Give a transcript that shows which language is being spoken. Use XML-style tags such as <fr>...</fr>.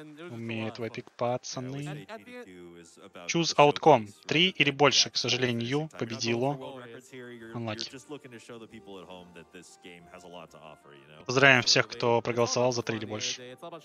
<ru>Умеют в эпик, пацаны.</ru> <en>Choose outcome.</en> <ru>3 или больше, к сожалению, победило.</ru> <en>Unlucky. just looking to show the people at home that this game has a lot to offer, you know.</en> <ru>Поздравляем всех, кто проголосовал за 3 или больше.</ru>